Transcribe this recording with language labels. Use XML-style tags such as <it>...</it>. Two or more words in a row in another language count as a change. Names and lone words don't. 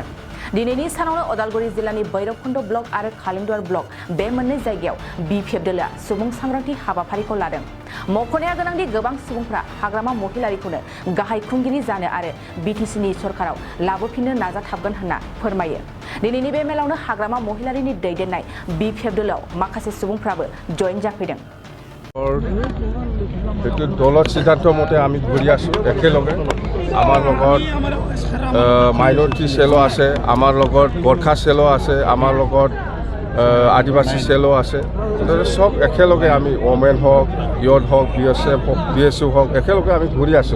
<brx>दिनैनि सानावनो उदालगुरि जिल्लानि भैरबकुन्द ब्लक आरो कालिंदुवार ब्लक बे मोननै जायगायाव BPF दोलोआ सुबुं सांग्रांथि हाबाफारिखौ लादों। मख'नाया गोनांदि गोबां सुबुंफ्रा हाग्रामा महिलारिखौनो गाहाय खुंगिरि जानो आरो BTCनि सरकाराव लाबोफिननो नाजाथाबगोन होनना फोरमायो। दिनैनि बे मेलावनो हाग्रामा महिलारिनि दैदेननाय BPF दोलोआव माखासे सुबुंफ्राबो जयेन जाफैदों।</brx> <as>দলৰ সিদ্ধান্ত মতে আমি ঘূৰি আছোঁ একেলগে। আমাৰ লগত</as> <en>minority cell</en> <as>আছে, আমাৰ লগত গোৰ্খা চেলো আছে, আমাৰ লগত আদিবাসী চেলো আছে। সব একেলগে আমি ওমেন হওক, ইয়থ হওক, BSF হওক, BSU হওক, একেলগে আমি ঘূৰি আছোঁ।</as>